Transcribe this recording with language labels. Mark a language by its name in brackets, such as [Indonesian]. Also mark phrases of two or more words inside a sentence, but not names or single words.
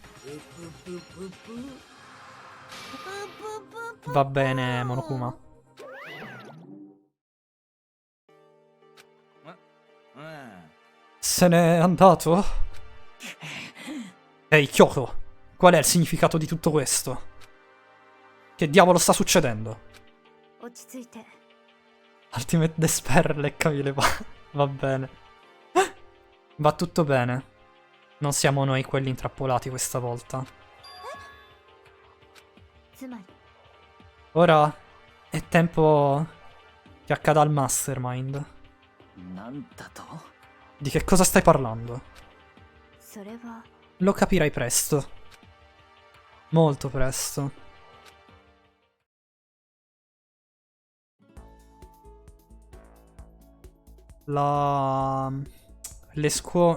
[Italian] Va bene, Monokuma. Se n'è andato? Ehi, Kyoko, qual è il significato di tutto questo? Che diavolo sta succedendo? [Japanese] 落ち着いて。 [Italian] Ultimate Despair, leccami le palle. Va bene. Va tutto bene. Non siamo noi quelli intrappolati questa volta. [Japanese] つまり [Italian] Ora è tempo che accada al Mastermind. [Japanese] なんだと [Italian] Di che cosa stai parlando? [Japanese] それは [Italian] Lo capirai presto. Molto presto. Le scuole...